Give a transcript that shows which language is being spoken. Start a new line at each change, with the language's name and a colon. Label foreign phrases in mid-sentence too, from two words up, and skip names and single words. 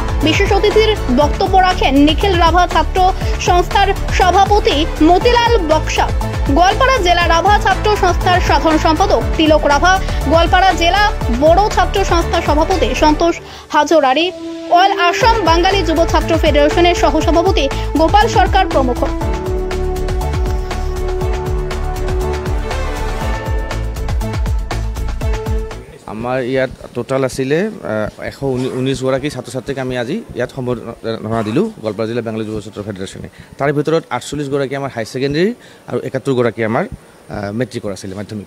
Bangla: বিশেষ অতিথির বক্তব্য রাখেন নিখিল রাভা ছাত্র সংস্থার সভাপতি মতিলাল বক্সা, গোয়ালপাড়া জেলা রাভা ছাত্র সংস্থার সাধারণ সম্পাদক তিলক রাভা, গোয়ালপাড়া জেলা বড় ছাত্র সংস্থার সভাপতি সন্তোষ হাজরারি, অল আসাম বাঙালি যুব ছাত্র ফেডারেশনের সহসভাপতি গোপাল সরকার প্রমুখ।
Assamese: আমাৰ ইয়াত টোটাল আছিলে 119 গৰাকী ছাত্ৰ ছাত্ৰীক আমি আজি ইয়াত সম্বৰ্ধনা দিলোঁ গোৱালপাৰা জিলা বাঙালি যুৱ ছাত্ৰ ফেডাৰেশ্যনে। তাৰ ভিতৰত 48 গৰাকী আমাৰ
English: high secondary
Assamese: আৰু 71 গৰাকী আমাৰ মেট্ৰিকৰ আছিলে, মাধ্যমিকৰ।